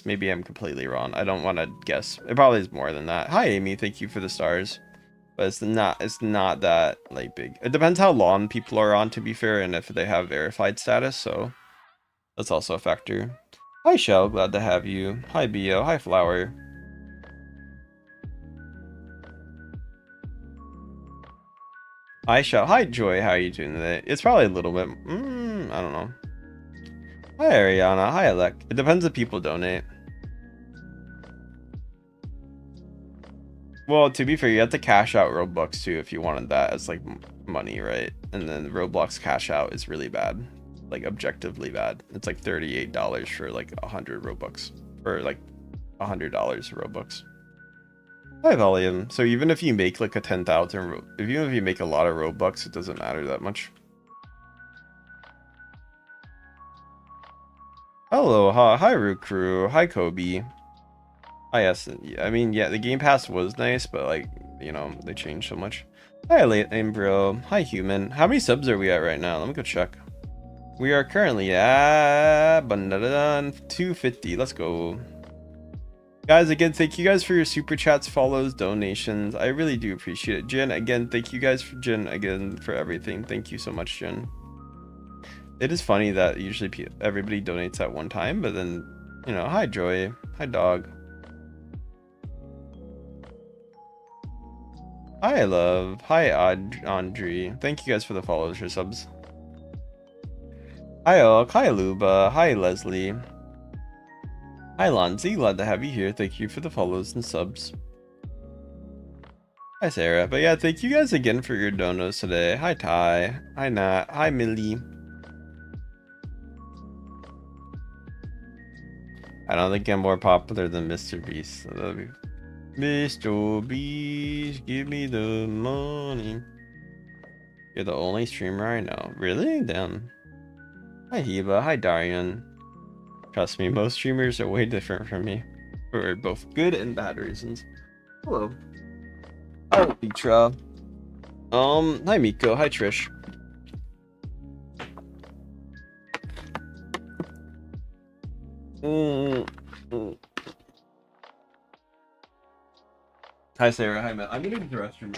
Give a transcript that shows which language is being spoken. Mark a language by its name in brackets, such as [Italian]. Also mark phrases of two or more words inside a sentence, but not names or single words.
[English] Maybe I'm completely wrong. I don't want to guess. It probably is more than that. Hi, Amy. Thank you for the stars. But it's not that like big. It depends how long people are on, to be fair, and if they have verified status, so that's also a factor. Hi Shell, glad to have you. Hi Bio, hi Flower. Hi Shell, hi Joy, how are you doing today? It's probably a little bit, I don't know. Hi Ariana, hi Alec. It depends if people donate. Well, to be fair, you have to cash out Robux too if you wanted that as like money, right? And then Roblox cash out is really bad, like objectively bad. It's like $38 for like 100 Robux, or like $100 Robux. Hi volume. So even if you make like a 10,000, even if you make a lot of Robux, it doesn't matter that much. Hello, hi Rukru, hi Kobe. Oh yes, I mean, yeah, the Game Pass was nice, but like, you know, they changed so much. Hi late name bro, hi human. How many subs are we at right now? Let me go check. We are currently at 250. Let's go. Guys, again, thank you guys for your super chats, follows, donations. I really do appreciate it. Jen, again, thank you guys for Jen again for everything. Thank you so much, Jen. It is funny that usually everybody donates at one time, but then, you know, hi Joy, hi dog. Hi love, hi Andre. Thank you guys for the follows or subs. Hi Oak, hi Luba, hi Leslie. Hi Lonzy, glad to have you here. Thank you for the follows and subs. Hi Sarah, but yeah, thank you guys again for your donos today. Hi Ty, hi Nat, hi Millie. I don't think I'm more popular than Mr. Beast. I love you. Mr. Beast, give me the money. You're the only streamer I know. Really? Damn. Hi Heba, hi Darian. Trust me, most streamers are way different from me. For both good and bad reasons. Hello. Hi Petra. Hi Miko, hi Trish. Hi Sarah, hi Matt. I'm gonna go to the restroom.